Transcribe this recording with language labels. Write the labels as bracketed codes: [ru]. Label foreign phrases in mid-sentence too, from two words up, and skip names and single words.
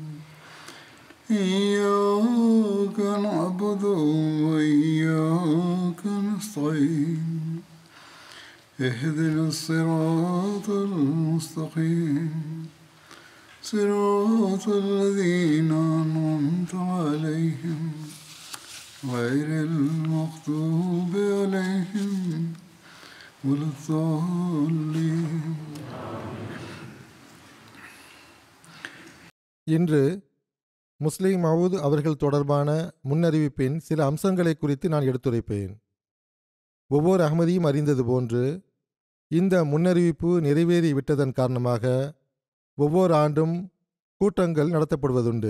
[ar] إياك نعبد وإياك نستعين اهدنا الصراط المستقيم صراط الذين أنعمت عليهم غير المغضوب عليهم ولا الضالين. [ta] இன்று முஸ்லிம் மவுத் அவர்கள் தொடர்பான முன்னறிவிப்பின் சில அம்சங்களை குறித்து நான் எடுத்துரைப்பேன். ஒவ்வொரு அகமதியும் அறிந்தது போன்று இந்த முன்னறிவிப்பு நிறைவேறிவிட்டதன் காரணமாக ஒவ்வொரு ஆண்டும் கூட்டங்கள் நடத்தப்படுவதுண்டு.